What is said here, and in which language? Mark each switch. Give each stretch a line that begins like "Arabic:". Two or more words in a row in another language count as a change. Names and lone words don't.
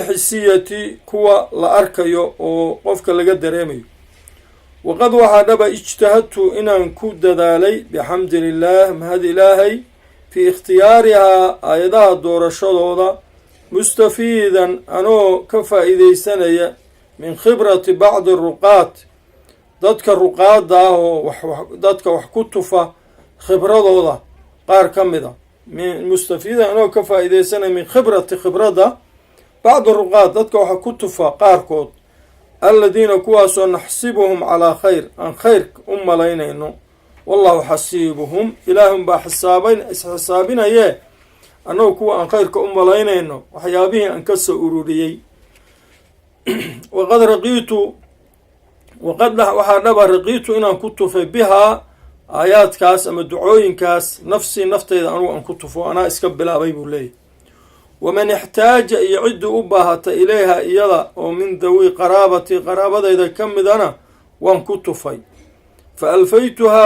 Somali: xisiyati kuwa la arkayo oo qofka laga dareemayo waqad waxa dhaba ijtahadtu inaan ku dadaalay bihamdillah mahad ilaahay fi ikhtiyariha ayadaha doorashadooda mustafiidan anoo ka faa'iideysanaya
Arabic: من خبرة بعض الرقات
Somali: dadka ruqaada oo dadka wax ku tufa khibradooda qaar kamida mustafiida anoo ka faa'iideysanay
Arabic: من خبرة بعض الرقات
Somali: dadka wax ku tufa qaarkood alladina kuwaasoo
Arabic: نحسبهم على خير
Somali: aan khayr u malaynayno
Arabic: والله حسيبهم
Somali: ilaahum baa xisaabinaye anoo kuwa aan khayrka u malaynayno waxyaabihii aan ka soo ururiyey
Arabic: وقد رقيت
Somali: waxaa dhaba raqiitu inaan ku tufay bihaa aayaadkaas ama ducooyinkaas nafsii nafteyda anugu aan ku tufo anaa iska bilaabay buu leeyahy
Arabic: ومن احتاج
Somali: iyo ciddii u baahata ilayha iyada oo
Arabic: من ذوي قرابتي
Somali: qaraabadeyda ka midana waan ku tufay
Arabic: فألفيتها